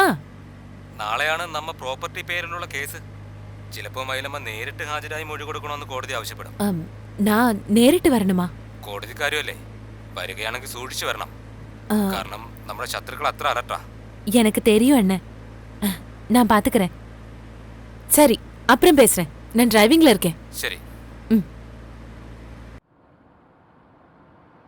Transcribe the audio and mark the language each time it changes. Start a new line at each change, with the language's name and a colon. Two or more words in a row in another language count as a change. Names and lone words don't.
Malayalam: നാളെയാണ് നമ്മ പ്രോപ്പർട്ടി പേരിലുള്ള കേസ്. ചിലപ്പോ മൈലമ്മ നേരിട്ട് ഹാജരായി മൊഴി കൊടുക്കണമെന്ന് കോടതി ആവശ്യപ്പെടും. ഞാൻ നേരിട്ട് വരണമാ? കോടതി കാര്യമല്ലേ, വരികയാണെങ്കിൽ സൂക്ഷിച്ചു വരണം. കാരണം നമ്മുടെ ശത്രുക്കൾ അത്ര അലട്ടാ.
Tamil: எனக்கு தெரியும் அண்ணே, நான் பாத்துக்கிறேன். சரி, அப்புறம் பேசுறேன். நான் டிரைவிங்ல இருக்கேன்.
Malayalam: ശരി.